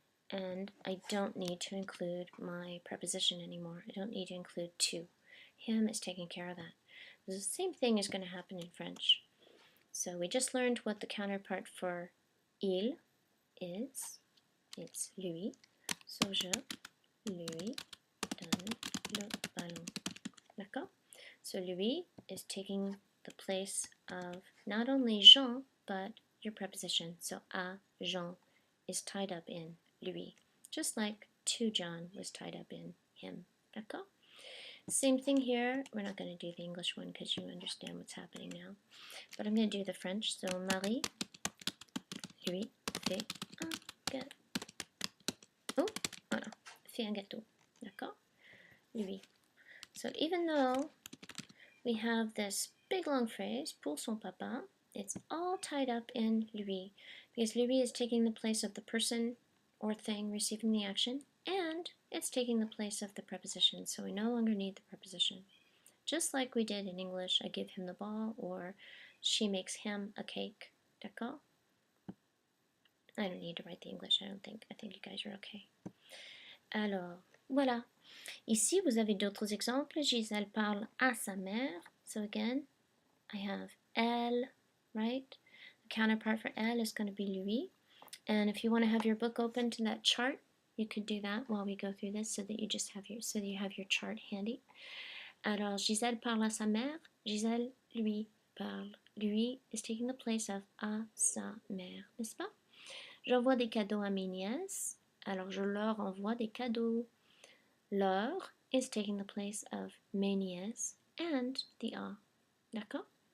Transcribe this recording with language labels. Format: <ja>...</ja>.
<en>And I don't need to include my preposition anymore. I don't need to include to. Him is taking care of that. The same thing is going to happen in French. So we just learned what the counterpart for il is. It's lui.</en> <fr>So je lui donne le ballon. D'accord?</fr> <en>So lui is taking the place of not only Jean, but your preposition. So à Jean is tied up in lui, just like to John was tied up in him.</en> <fr>D'accord?</fr> <en>Same thing here. We're not going to do the English one because you understand what's happening now. But I'm going to do the French.</en> <fr>So Marie, lui, fait un gâteau. Oh, voilà. Fait un gâteau. D'accord? Lui.</fr> <en>So even though we have this big long phrase,</en> <fr>pour son papa,</fr> <en>it's all tied up in lui, because lui is taking the place of the person or thing receiving the action, and it's taking the place of the preposition, so we no longer need the preposition. Just like we did in English, I give him the ball, or she makes him a cake.</en> <fr>D'accord?</fr> <en>I don't need to write the English, I think. I think you guys are okay.</en> <fr>Alors, voilà. Ici, vous avez d'autres exemples. Gisèle parle à sa mère.</fr> <en>So again, I have elle, right? The counterpart for elle is going to be lui. And if you want to have your book open to that chart, you could do that while we go through this so that you have your chart handy.</en> <fr>Alors, Gisèle parle à sa mère. Gisèle lui parle.</fr> <en>Lui is taking the place of à sa mère,</en> <fr>n'est-ce pas? J'envoie des cadeaux à mes nièces. Alors, je leur envoie des cadeaux.</fr> <en>Leur is taking the place of mes nièces and the à.</en> <fr>D'accord?</fr>